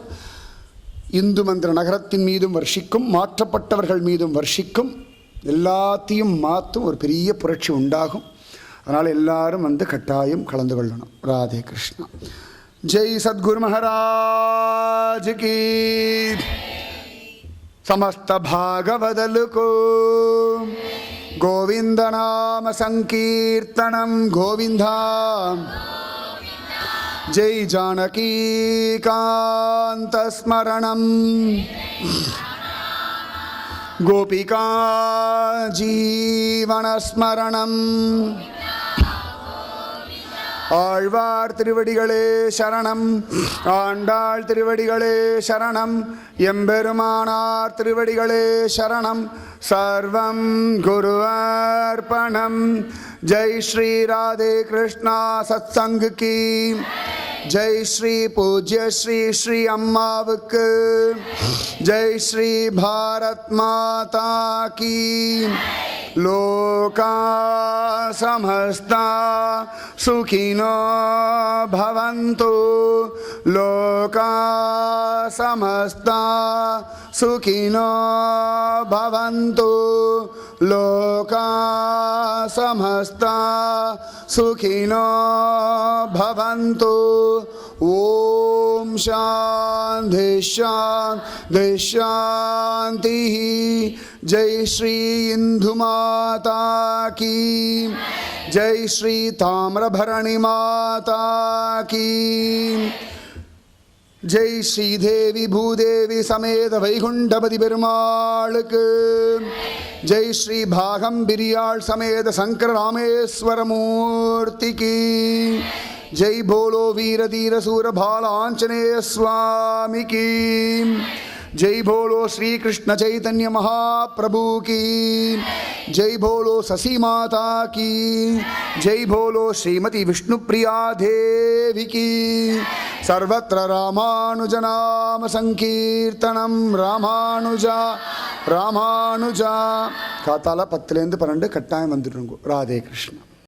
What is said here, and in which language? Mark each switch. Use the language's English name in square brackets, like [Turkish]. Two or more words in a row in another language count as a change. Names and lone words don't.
[Tamil] இந்து மந்திர நகரத்தின் மீதும் வர்ஷிக்கும், மாற்றப்பட்டவர்கள் மீதும் வர்ஷிக்கும். எல்லாத்தையும் மாற்றும் ஒரு பெரிய புரட்சி உண்டாகும். அதனால் எல்லாரும் வந்து கட்டாயம் கலந்து கொள்ளணும். ராதே கிருஷ்ணா. [Hindi] जय सद्गुरु महाराज की. [Sanskrit] समस्त भागवदल को गोविंद नाम संकीर्तनम गोविंदा. जय जानकी कांत स्मरणम गोपिका जीवन स्मरणम. [Tamil] ஆழ்வார் திருவடிகளே சரணம், ஆண்டாள் திருவடிகளே சரணம், எம்பெருமானார் திருவடிகளே சரணம். [Sanskrit] सर्वं गुरुवर्पणम्. [Hindi] जय श्री राधे कृष्णा सत्संग की जय. [Tamil] ஸ்ரீ பூஜ்ய ஸ்ரீ ஸ்ரீ அம்மாவுக்கு ஜெய். [Hindi] श्री भारत माता की. [Sanskrit] लोका समस्ता सुखिनो भवन्तु. लोका समस्ता सुखिनो भवन्तु. लोका समस्ता सुखिनो भवन्तु. ओम शांति शांति शांति. [Hindi] जय श्री इंदु माता की जय. श्री ताम्रभरणी माता की जय. श्री देवी भूदेवी समेत वैकुंठपति पेरुमाளுக்கு जय. श्री भागंबिरियाळ समेत शंकर रामेश्वर मूर्ति की जय. बोलो वीर धीर सूर भाल आंजनेय स्वामी की जय. बोलो श्री कृष्ण चैतन्य महाप्रभु की जय. बोलो शशि माता की जय. बोलो श्रीमती विष्णुप्रिया देवी की. [Sanskrit] सर्वत्र रामानुज नाम संकीर्तनम. रामानुजा रामानुजा. [Tamil] காத்தால 10லேருந்து 12 கட்டாயம் வந்துடுங்க. ராதே கிருஷ்ணா.